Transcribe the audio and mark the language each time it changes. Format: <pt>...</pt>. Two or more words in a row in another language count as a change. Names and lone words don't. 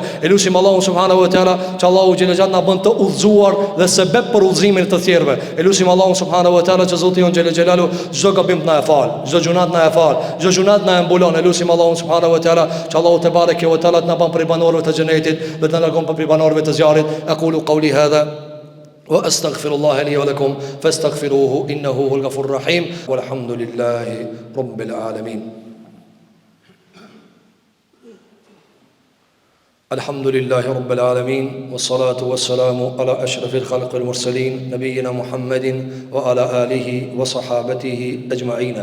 <sq>E lutim Allahu</sq> <ar>سبحانه وتعالى</ar> <sq>që Allahu</sq> <ar>جل جلاله</ar> <sq>na bën të udhëzuar dhe sebeb për udhëzimin të tjerëve. E lutim Allahu</sq> <ar>سبحانه وتعالى</ar> <sq>që Zoti jon</sq> <ar>جل جلاله</ar> <sq>çdo gabim na e fal, çdo gjunat na e fal, çdo gjunat na e mbulon. E lutim Allahu</sq> <ar>سبحانه وتعالى</ar> <sq>që Allahu</sq> <ar>تبارك وتعالى</ar> <sq>na bën prej banorëve të xhenetit dhe na largon prej banorëve të zjarrit.</sq> <ar>أقول قولي هذا وأستغفر الله لي ولكم فاستغفروه إنه هو الغفور الرحيم والحمد لله رب العالمين. الحمد لله رب العالمين، والصلاة والسلام على أشرف الخلق المرسلين نبينا محمد وعلى آله وصحابته أجمعين.</ar>